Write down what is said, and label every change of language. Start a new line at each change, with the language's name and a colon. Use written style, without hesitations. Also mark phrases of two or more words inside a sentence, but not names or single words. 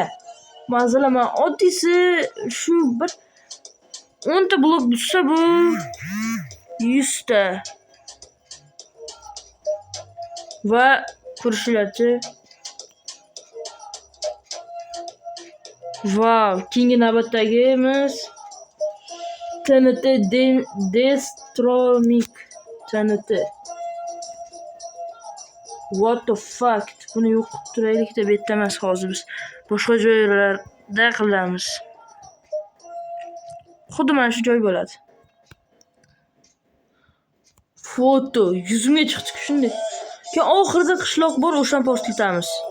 Uzbek: Masalan, oddiysi shu bir 10 ta blok buzsa bu 100 ta. Va ko'rishinglarchi. Wow, keyingi navbatdagimiz TNT Destromik TNT.
English: What the fuck?
Uzbek: Buni yo'q qilib turaylik deb aytamiz hozir biz. Boshqa joylarda qilamiz. Xuddi mana shu joy bo'ladi. Foto yuzimga chiqdi shunday. Keyin oxirida qishloq bor, o'shani portlatamiz.